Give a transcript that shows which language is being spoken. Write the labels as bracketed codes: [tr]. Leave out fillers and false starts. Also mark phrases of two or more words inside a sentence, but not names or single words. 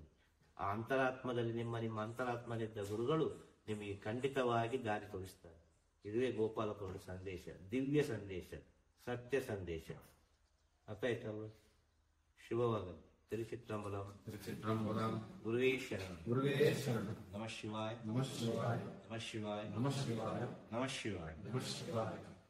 [kn] ಆ ಅಂತರಾತ್ಮದಲ್ಲಿ ನಿಮ್ಮ ಅಂತರಾತ್ಮದಲ್ಲಿದ್ದ ಗುರುಗಳು ನಿಮಗೆ ಖಂಡಿತವಾಗಿ ದಾರಿ ತೋರಿಸ್ತಾರೆ. ಇದುವೇ ಗೋಪಾಲಕರ ಸಂದೇಶ, ದಿವ್ಯ ಸಂದೇಶ, ಸತ್ಯ ಸಂದೇಶ. ಅರ್ಥಾಯ್ತಲ್ಲ? ಶುಭವಾಗಲಿ. ತಿರುಚಿತ್ರಂಬಲಂ ಗುರುವೇ ಶರಣ. [sa] ನಮಃ ಶಿವಾಯ. ನಮಃ ಶಿವಾಯ. ನಮಃ ಶಿವಾಯ. ನಮಃ ಶಿವಾಯ. ನಮಃ ಶಿವಾಯ.